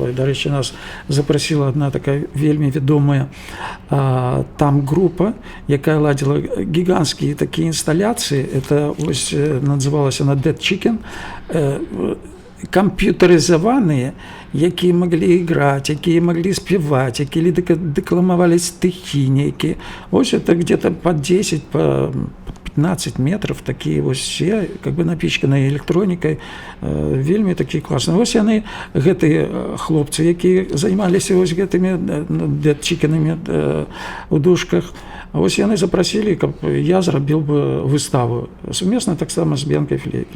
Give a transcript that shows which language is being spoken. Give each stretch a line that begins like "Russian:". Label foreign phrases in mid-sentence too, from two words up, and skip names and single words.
Belarusian: І, дарэчы, нас запрасіла адна такая вельмі вядомая там група, якая ладзіла гіганцкія такія інсталяцыі. Это вось называлася на Dead Chicken, камп'ютарызаваныя, якія маглі іграць, якія маглі спяваць, якія дэкламавалі стыхі нейкія. Вось это где-то по 10, по 15 метров, такія вось все,
Russian: как бы
Belarusian: напічканыя электронікай, вельмі такія класныя. Вось яны, гэтыя хлопцы, якія займаліся вось гэтымі дэдчыкінамі у дужках, вось яны запрасілі, каб я зрабіў бы выставу сумесна таксама з Б'янкай Флігель.